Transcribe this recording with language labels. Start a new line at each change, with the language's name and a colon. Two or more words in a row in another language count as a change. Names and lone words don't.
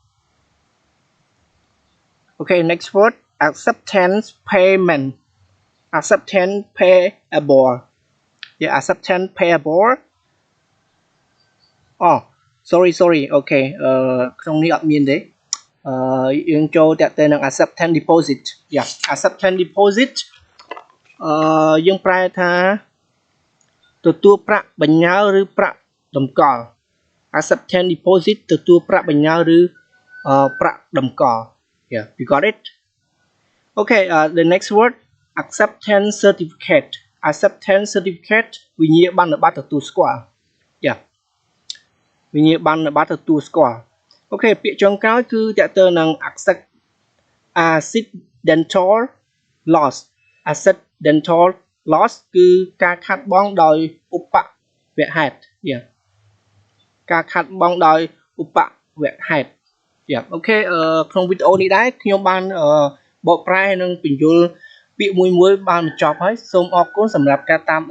English: Okay, next word acceptance payment. Acceptance payable. Yeah, acceptance payable. Oh, sorry. Okay.
Khmer: ក្នុងនេះអត់មានទេយើងចូលតាក់ទងនឹង
English: acceptance deposit. Yeah, acceptance deposit
Khmer: យើងប្រែថាទទួលប្រាក់បញ្ញើឬប្រាក់តម្កល់
English: acceptance deposit
Khmer: ទទួលប្រាក់បញ្ញើឬប្រាក់តម្កល់
English: Yeah, you got it? Okay, the next word acceptance certificate. Acceptance certificate
Khmer: វិញ្ញាបនបត្រទទួលស្គាល់ Yeah. វិញ្ញាបនបត្រទទួលស្គាល់ Okay, ពាក្យចុងក្រោយគឺតាក់ទងនឹង
English: accidental loss. Accidental loss
Khmer: គឺការខាត់បងដោយឧបវហេតុ Yeah. ការខាត់បងដោយឧបវហេតុ Yeah. Okay, ក្នុងវីដេអូនេះដែរខ្ញុំបានបកប្រែនិងពន្យល់ពាក្យមួយបានបញ្ចប់ហើយសូមអរគុណសម្រាប់ការតាមដាន